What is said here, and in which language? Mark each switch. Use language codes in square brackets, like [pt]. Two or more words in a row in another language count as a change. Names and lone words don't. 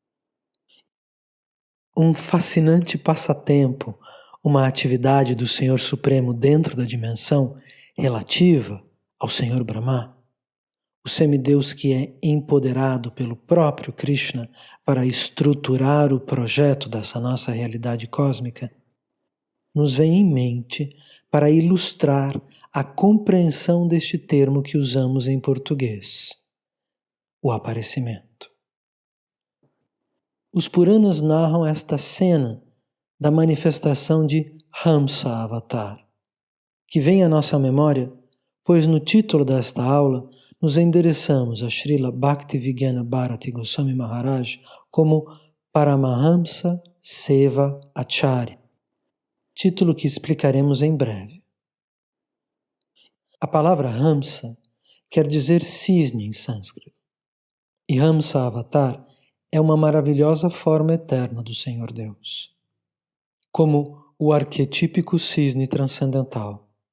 [pt] Um fascinante passatempo, uma atividade do Senhor Supremo dentro da dimensão relativa ao Senhor Brahma, o semideus que é empoderado pelo próprio Krishna para estruturar o projeto dessa nossa realidade cósmica, nos vem em mente para ilustrar a compreensão deste termo que usamos em português, o aparecimento. Os Puranas narram esta cena da manifestação de Hamsa Avatar, que vem à nossa memória, pois no título desta aula nos endereçamos a Srila Bhaktivedanta Bharati Goswami Maharaj como Paramahamsa Seva Acharya, título que explicaremos em breve. A palavra Hamsa quer dizer cisne em sânscrito, e Hamsa Avatar é uma maravilhosa forma eterna do Senhor Deus, como o arquetípico cisne transcendental.